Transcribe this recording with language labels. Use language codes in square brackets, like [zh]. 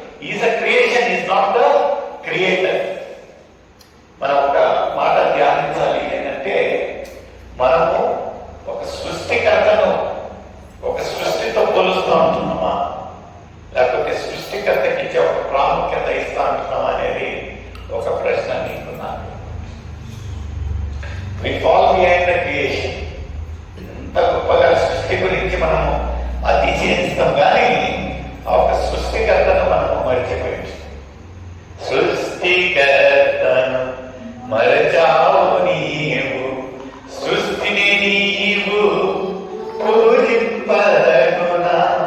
[en] Is a creation, is not the creator. [te] మనం ఒక మాట ధ్యానించాలి ఏంటంటే, మనము ఒక సృష్టికర్తను ఒక సృష్టితో పోలుస్తూ ఉంటున్నామా, లేకపోతే సృష్టికర్తకి ఇచ్చే ఒక ప్రాముఖ్యత ఇస్తా ఉంటున్నామా అనేది ఒక ప్రశ్న నీకున్నాను. [en] We fall behind the creation. [te] ఎంత గొప్పగా సృష్టి గురించి మనము అతిశయిస్తాం, కానీ ఆ ఒక సృష్టికర్తను మనము మరిచిపోయింది. సృష్టికర్తను మరచావు నీవు, సృష్టిని నీవు పూజింపదగునా.